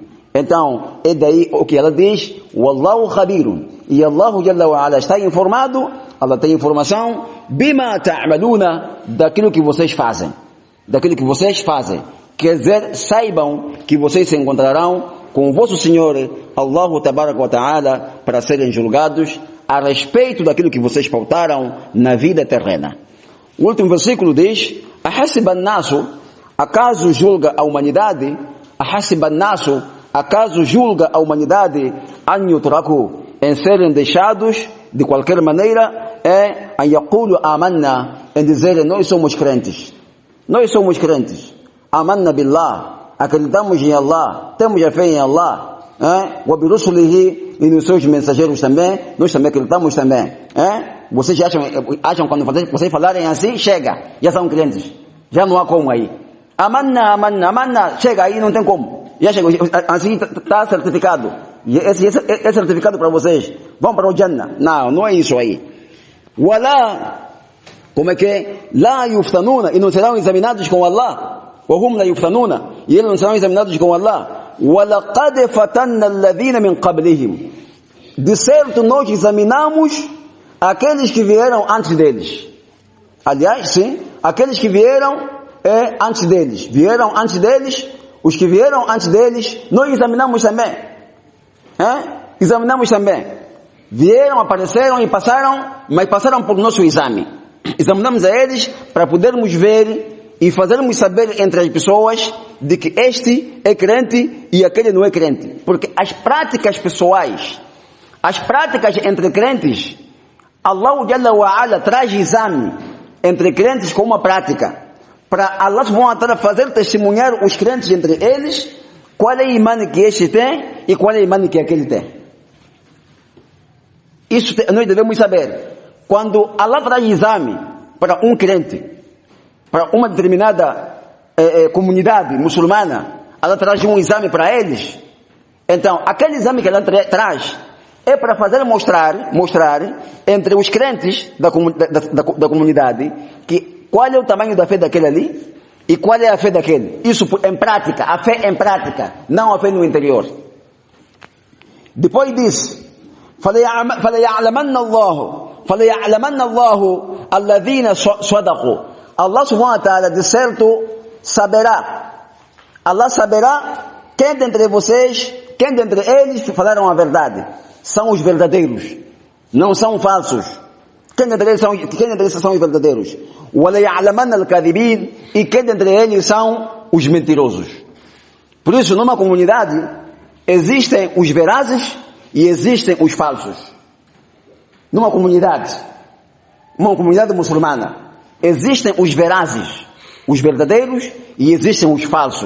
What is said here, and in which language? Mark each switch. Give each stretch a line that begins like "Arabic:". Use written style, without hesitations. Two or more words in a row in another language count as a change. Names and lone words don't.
Portuguese: Então, é daí o que ela diz,
Arabic: والله خبير,
Portuguese: e Allah
Arabic: جل وعلا
Portuguese: está informado, Allah tem informação,
Arabic: بما تعملون,
Portuguese: daquilo que vocês fazem. Daquilo que vocês fazem. Quer dizer, saibam que vocês se encontrarão com o vosso Senhor,
Arabic: الله تبارك وتعالى,
Portuguese: para serem julgados a respeito daquilo que vocês pautaram na vida terrena. O último versículo diz,
Arabic: أحسب الناس,
Portuguese: acaso julga a humanidade,
Arabic: أحسب الناس,
Portuguese: acaso julga a humanidade,
Arabic: أن يتركوا,
Portuguese: em serem deixados de qualquer maneira,
Arabic: أن يقولوا آمنا,
Portuguese: em dizerem, nós somos crentes,
Arabic: آمنا بالله,
Portuguese: acreditamos em Allah, temos a fé em Allah,
Arabic: وبرسله,
Portuguese: e nos seus mensageiros também, nós também acreditamos também. Vocês acham quando vocês falarem assim, chega, já são crentes, já não há como aí. Amanna, chega aí, não tem como. Já chegou, assim está certificado. E esse é certificado para vocês. Vão para o Jannah. Não é isso aí. Wala, como é que é?
Arabic: لا يفتنون,
Portuguese: e não serão examinados com Allah.
Arabic: وهم لا يفتنون,
Portuguese: e eles não serão examinados com Allah.
Arabic: وَلَقَدْ فَتَنَّ الَّذِينَ مِنْ قَبْلِهِمْ,
Portuguese: de certo nós examinamos aqueles que vieram antes deles. Aliás, sim, aqueles que vieram antes deles. Os que vieram antes deles, nós examinamos também. Examinamos também. Vieram, apareceram e passaram, mas passaram por nosso exame. Examinamos a eles para podermos ver e fazermos saber entre as pessoas de que este é crente e aquele não é crente. Porque as práticas pessoais, as práticas entre crentes, Allah
Arabic: جل وعلا
Portuguese: traz exame entre crentes com uma prática. Para Allah
Arabic: سبحانه وتعالى
Portuguese: fazer testemunhar os crentes entre eles, qual é o imã que este tem e qual é o imã que aquele tem. Isso nós devemos saber. Quando Allah traz exame para um crente, para uma determinada comunidade muçulmana, Allah traz um exame para eles. Então, aquele exame que Allah traz é para fazer mostrar entre os crentes da comunidade que qual é o tamanho da fé daquele ali e qual é a fé daquele. Isso em prática, a fé em prática, não a fé no interior. Depois disso,
Arabic: فَلَيَعْلَمَنَّ اللَّهُ الَّذِينَ صَدَقُوا.
Portuguese: Allah
Arabic: سبحانه وتعالى
Portuguese: de certo saberá. Allah saberá quem dentre vocês, quem dentre eles falaram a verdade. São os verdadeiros, não são falsos. Quem dentre eles são os verdadeiros.
Arabic: وَلَيَعْلَمَنَّ الْكَاذِبِينَ.
Portuguese: E quem dentre eles são os mentirosos. Por isso, numa comunidade, existem os verazes e existem os falsos. Numa comunidade muçulmana, existem os verazes, os verdadeiros, e existem os falsos.